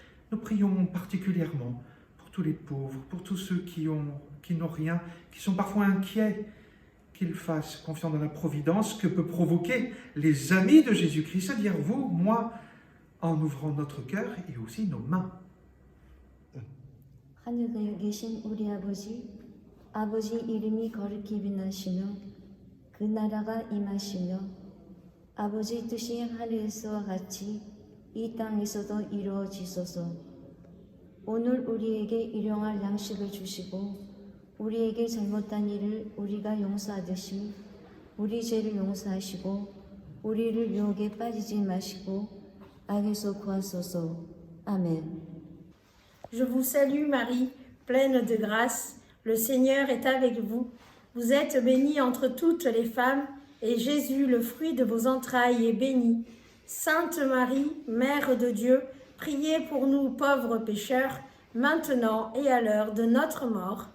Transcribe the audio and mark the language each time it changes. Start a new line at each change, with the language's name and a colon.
French: Nous prions particulièrement pour tous les pauvres, pour tous ceux qui n'ont rien, qui sont parfois inquiets, qu'ils fassent confiance dans la providence que peut provoquer les amis de Jésus-Christ, c'est-à-dire vous, moi, en ouvrant notre cœur et aussi nos mains.
Korean: 하늘에 계신 우리 아버지, 아버지 이름이 거룩히 빛나시며 그 나라가 임하시며 아버지 뜻이 하늘에서와 같이 이 땅에서도 이루어지소서. 오늘 우리에게 일용할 양식을 주시고 우리에게 잘못한 일을 우리가 용서하듯이 우리 죄를 용서하시고 우리를 유혹에 빠지지 마시고 악에서 구하소서. 아멘.
French: Je vous salue Marie, pleine de grâce, le Seigneur est avec vous. Vous êtes bénie entre toutes les femmes, et Jésus, le fruit de vos entrailles, est béni. Sainte Marie, Mère de Dieu, priez pour nous pauvres pécheurs, maintenant et à l'heure de notre mort.